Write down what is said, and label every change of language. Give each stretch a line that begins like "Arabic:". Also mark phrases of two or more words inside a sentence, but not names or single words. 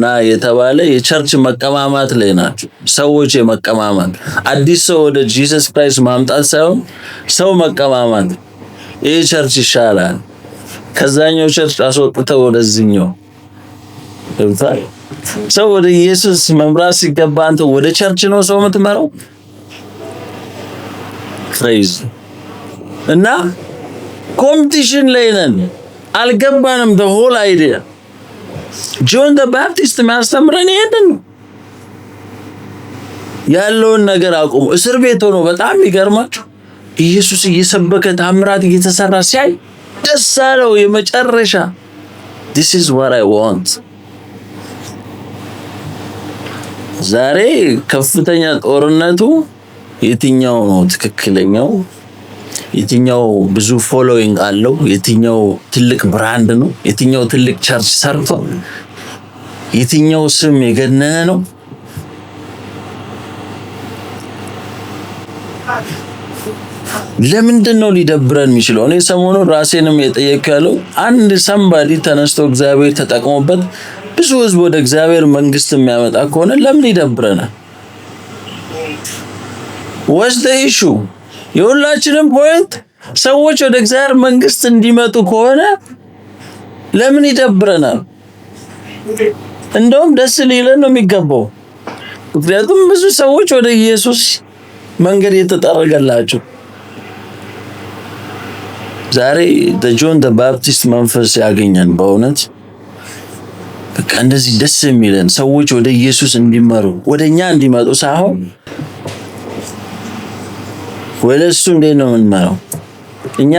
Amharic: የተባለ የቸርች መቀማማት ላይ ናቸው ሰዎች። የመቀማማት አዲስ ሰው ወደ ጂሰስ ክራይስት ማምጣት ሳይሆን ሰው መቀማማት። ይሄ ቸርች ይሻላል ከዛኛው ቸርች አስወጥተው ወደዚህኛው። ሰው ወደ ኢየሱስ መምራት ሲገባ አንተ ወደ ቸርች ነው ሰው የምትመራው? ክሬዚ። እና ኮምፒቲሽን ላይ ነን፣ አልገባንም።
English: the whole idea
Amharic: ጆን ዘ ባፕቲስት የሚያስተምረን ይሄንን ያለውን ነገር አቁሙ። እስር ቤት ሆኖ በጣም ይገርማችሁ ኢየሱስ እየሰበከ ታምራት እየተሰራ ሲያይ ደስ አለው። የመጨረሻ
English: this is what I want።
Amharic: ዛሬ ከፍተኛ ጦርነቱ የትኛው ነው ትክክለኛው? የትኛው ብዙ ፎሎዊንግ አለው? የትኛው ትልቅ ብራንድ ነው? የትኛው ትልቅ ቸርች ሰርቶ? የትኛው ስም የገነነ ነው? ለምንድን ነው ሊደብረን የሚችለው? እኔ ሰሞኑን ራሴንም የጠየቅኩ ያለው አንድ ሰምባዲ ተነስቶ እግዚአብሔር ተጠቅሞበት ብዙ ህዝብ ወደ እግዚአብሔር መንግስት የሚያመጣ ከሆነ ለምን ይደብረናል?
English: what's the issue?
Amharic: የሁላችንም ፖይንት ሰዎች ወደ እግዚአብሔር መንግስት እንዲመጡ ከሆነ ለምን ይደብረናል? እንደውም ደስ ሊለን ነው የሚገባው። ምክንያቱም ብዙ ሰዎች ወደ ኢየሱስ መንገድ የተጠረገላቸው። ዛሬ ጆን ዘ ባፕቲስት መንፈስ ያገኘን በእውነት በቃ እንደዚህ ደስ የሚለን ሰዎች ወደ ኢየሱስ እንዲመሩ ወደኛ እንዲመጡ ሳይሆን ወደ እሱ እንዴት ነው የምንመራው?